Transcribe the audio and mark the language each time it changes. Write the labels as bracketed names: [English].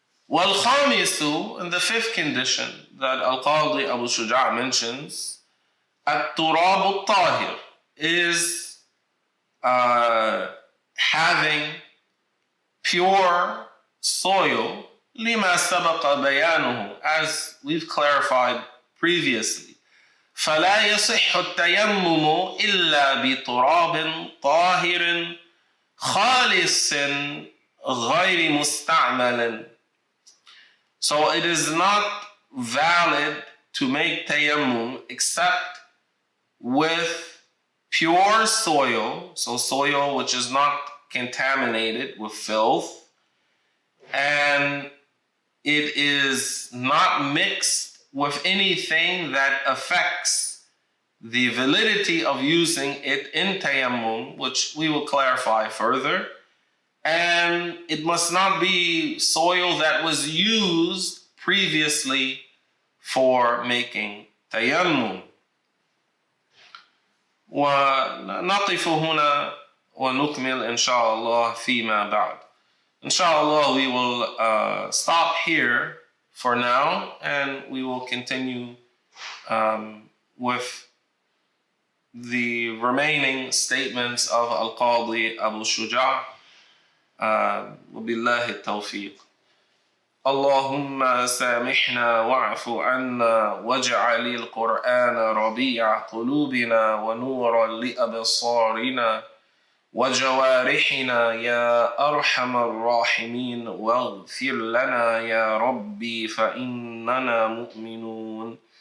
[Arabic] وَالْخَامِسُ, [English] and the fifth condition that Al-Qadi Abu Shuja' mentions, [Arabic] التراب الطاهر, [English] is having pure soil, [Arabic] لما سبق بيانه, [English] as we've clarified previously, [Arabic] فلا يصح التيمم إلا بتراب طاهر خالص غير مستعمل. [English] So it is not valid to make tayammum except with pure soil, so soil which is not contaminated with filth, and it is not mixed with anything that affects the validity of using it in tayammum, which we will clarify further. And it must not be soil that was used previously for making tayammum. [Arabic] ونقف هنا ونكمل إن شاء الله فيما بعد. [English] Inshallah, we will stop here for now, and we will continue with the remaining statements of Al-Qadi Abu Shuja. [Arabic] وبالله التوفيق. اللهم سامحنا واعف عنا واجعل القرآن ربيع قلوبنا ونورا لأبصارنا وجوارحنا يا أرحم الراحمين، واغفر لنا يا ربي فإننا مؤمنون.